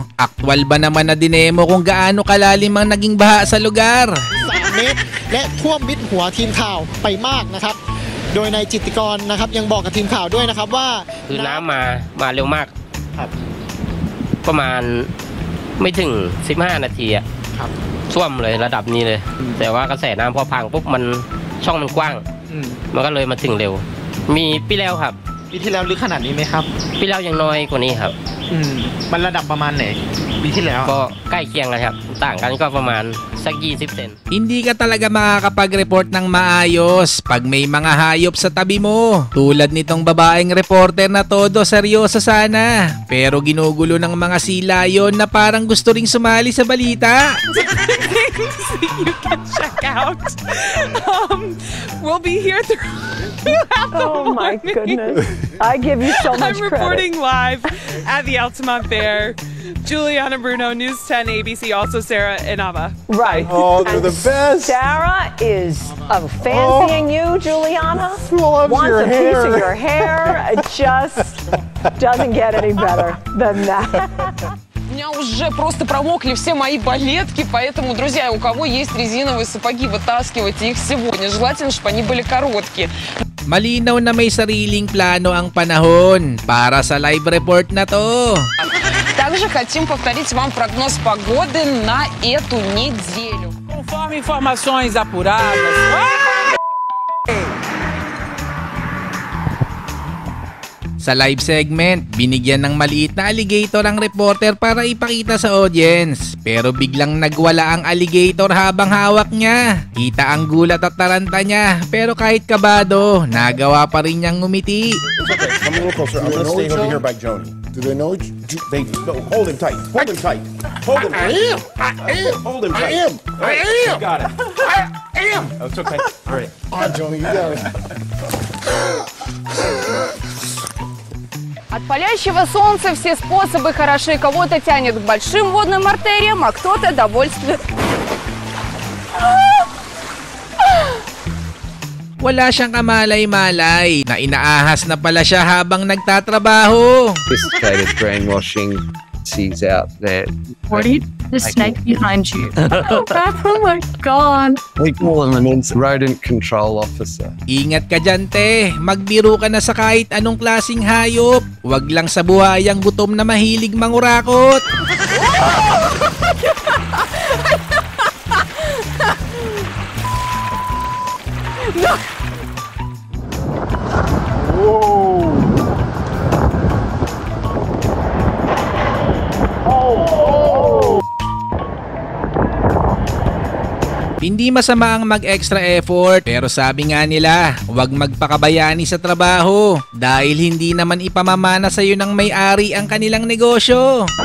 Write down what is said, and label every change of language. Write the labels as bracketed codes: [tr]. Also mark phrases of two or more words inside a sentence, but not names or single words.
[tl] Aktwal ba naman na dinemo kung gaano kalalim ang naging baha sa lugar? [th] 3 เมตรและท่วมมิดหัวทีมข่าวไปมากนะครับโดยนายจิตติกรนะครับยังบอกกับทีมข่าวด้วยนะครับว่า คือน้ำมาเร็วมากครับประมาณไม่ถึง15 นาทีอ่ะครับท่วมเลยระดับนี้เลยแต่ว่ากระแสน้ำพอพังปุ๊บมันช่องมันกว้างมันก็เลยมาถึงเร็วมีปีแล้วครับ ปีที่แล้วลึกขนาดนี้ไหมครับ ปีแล้วยังน้อยกว่านี้ครับ มันระดับประมาณไหนปีที่แล้ว ก็ใกล้เคียงกันครับต่างกันก็ประมาณสัก20 เซน [tl] Hindi ka talaga makakapag-report ng maayos pag may mga hayop sa tabi mo. Tulad nitong babaeng reporter na todo seryoso sana, pero ginugulo ng mga silayon na parang gusto ring sumali sa balita. [en] You can check out. We'll be here Oh my goodness. I give you so much I'm reporting live at the Altamont Fair. Juliana Bruno, News 10 ABC, also Sarah Inaba. Right. Oh, they're the best. Sarah is fancying you, Juliana. Loves Wants your a hair. piece of your hair. It just doesn't get any better than that. [ru] У меня уже просто промокли все мои балетки, поэтому, друзья, у кого есть резиновые сапоги, вытаскивайте их сегодня. Желательно, чтобы они были короткие. [tl] Malinaw na may sariling plano ang panahon para sa [en] live report [tl] na to. [ru] Также хотим повторить вам прогноз погоды на эту неделю. [pt] Conforme informações apuradas. [tl] Sa [en] live segment, [tl] binigyan ng maliit na alligator ang reporter para ipakita sa audience. Pero biglang nagwala ang alligator habang hawak niya. Kita ang gulat at taranta niya, pero kahit kabado, nagawa pa rin niyang ngumiti. [en] Okay, come a little closer. I'm gonna stay over here by Joni. Do they know? They no. Hold him tight. Hold him tight. Hold him. I am. Hold him tight. I am. You got it. I am. Oh, it's okay. All right. All right, Joni, you got it. [ru] От палящего солнца все способы хороши. Кого-то тянет к большим водным артериям, а кто-то довольствует. [tl] Wala siyang kamalay-malay na inaahas na pala siya habang nagtatrabaho. [en] Sophisticated brainwashing sees out there. Morty, the snake behind you. Oh my God. We call him an rodent control officer. [tl] Ingat ka dyan, te. Magbiro ka na sa kahit anong klaseng hayop. Huwag lang sa buhayang gutom na mahilig mangurakot. No. Hindi masama ang mag- [en] extra effort [tl] pero sabi nga nila, huwag magpakabayani sa trabaho dahil hindi naman ipamamana sa iyo ng may-ari ang kanilang negosyo.